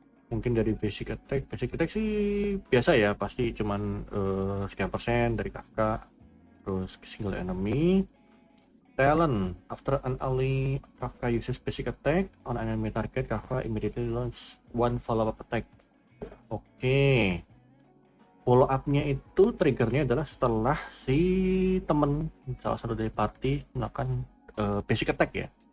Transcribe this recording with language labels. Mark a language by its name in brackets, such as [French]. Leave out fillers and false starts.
[Indonesian] Mungkin dari basic attack sih biasa ya, pasti cuman sekian persen dari Kafka. Terus single enemy. [English] Talent, after an ally Kafka uses basic attack on an enemy target, Kafka immediately launch one follow-up attack. [Indonesian] Oke. Follow up-nya itu triggernya adalah setelah si temen salah satu dari party melakukan basic attack ya.